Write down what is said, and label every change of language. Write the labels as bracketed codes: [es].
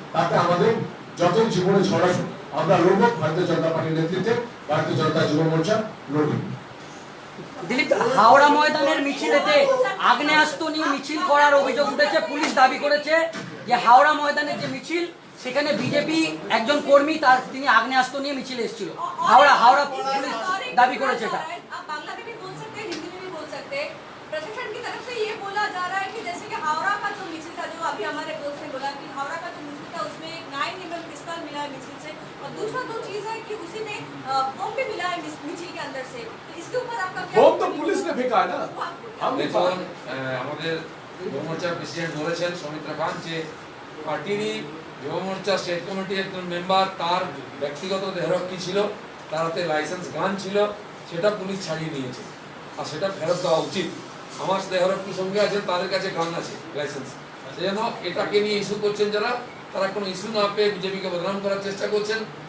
[bn] তাতে আমাদের যতই জীবনে ঝড় আসুক, আমরা লড়ব। ভারতীয় জনতা পার্টির নেতৃত্বে ভারতীয় জনতা যুব মোর্চা লড়বে। দিলীপ, হাওড়া ময়দানের মিছিলেতে আগ্নেয়াস্ত্র নিয়ে মিছিল করার অভিযোগ উঠেছে। পুলিশ দাবি করেছে যে হাওড়া ময়দানের যে মিছিল, সেখানে বিজেপি একজন কর্মী তিনি আগ্নেয়াস্ত্র নিয়ে মিছিলে এসেছিল। হাওড়া পুলিশ দাবি করেছে এটা। [hi] आप बांग्ला में भी बोल सकते हैं, हिंदी में भी बोल सकते हैं। प्रशासन की तरफ से ये बोला जा रहा है कि जैसे कि हावड़ा का जो मिছিল था, जो अभी हमारे दोस्त ने बोला कि हावड़ा का जो मिছিল था उसमें एक 9mm पिस्तौल मिला है मिছিল से, और दूसरा जो चीज है कि उसी में बम भी मिला है मिছিল के अंदर से। तो इसके ऊपर आपका क्या? बम तो पुलिस ने फेंका है ना। हम [bn] দেখুন, আমাদের যুব মোর্চার প্রেসিডেন্ট বলেছেন সৌমিত্র খান যে পার্টিরই যুব মোর্চা স্টেট কমিটির একজন মেম্বার, তার ব্যক্তিগত দেহরক্ষী ছিল, তার হাতে লাইসেন্স গান ছিল, সেটা পুলিশ ছাড়িয়ে নিয়েছে, আর সেটা ফেরত দেওয়া উচিত। আমার দেহরক্ষী সঙ্গে আছে, তাদের কাছে গান আছে, লাইসেন্স। সেই জন্য এটাকে নিয়ে ইস্যু করছেন যারা, তারা কোনো ইস্যু না পেয়ে বিজেপিকে বদনাম করার চেষ্টা করছেন।